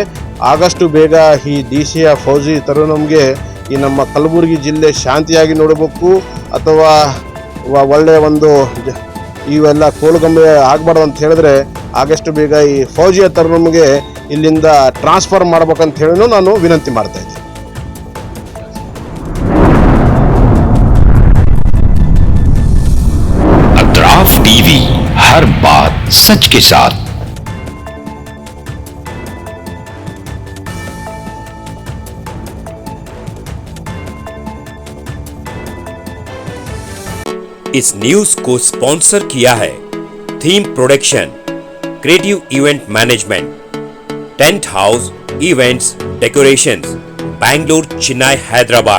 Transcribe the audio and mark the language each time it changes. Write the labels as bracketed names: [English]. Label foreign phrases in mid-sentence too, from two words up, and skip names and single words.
[Kannada] ಆದಷ್ಟು ಬೇಗ ಈ DCಯ ಫೌಜಿ ತರುಣಂಗೆ ಈ ನಮ್ಮ ಕಲಬುರಗಿ ಜಿಲ್ಲೆ ಶಾಂತಿಯಾಗಿ ನೋಡಬೇಕು, ಅಥವಾ ಒಳ್ಳೆಯ ಒಂದು ಇವೆಲ್ಲ ಕೋಲುಗಂಬೆ ಆಗಬಾರ್ದು ಅಂತ ಹೇಳಿದ್ರೆ ಆದಷ್ಟು ಬೇಗ ಈ ಫೌಜಿಯ ತರುಣಂಗೆ ಇಲ್ಲಿಂದ ಟ್ರಾನ್ಸ್ಫರ್ ಮಾಡ್ಬೇಕಂತ ಹೇಳಿ ನಾನು ವಿನಂತಿ ಮಾಡ್ತಾ ಇದ್ದೀನಿ. [Hindi] अतराफ TV, हर बात सच के साथ। इस न्यूज को स्पॉन्सर किया है थीम प्रोडक्शन, क्रिएटिव इवेंट मैनेजमेंट, टेंट हाउस इवेंट्स डेकोरेशंस, बैंगलोर, चेन्नई, हैदराबाद।